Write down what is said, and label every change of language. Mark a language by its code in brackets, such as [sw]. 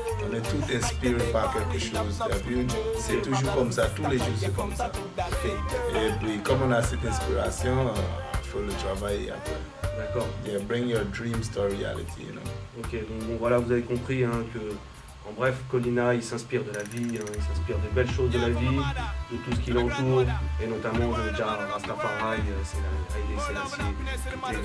[fr] On est tous inspirés par quelque chose, t'as vu? C'est toujours comme ça, tous les jours c'est comme ça. Et puis comme on a cette inspiration, il faut le travailler après. D'accord. [en] Yeah, bring your dreams to reality, [fr] Ok, donc bon, voilà, vous avez compris hein, que, en bref, Colina, il s'inspire de la vie, hein, il s'inspire des belles choses de la vie, de tout ce qui l'entoure, et notamment de déjà Rastafari, c'est Haïlé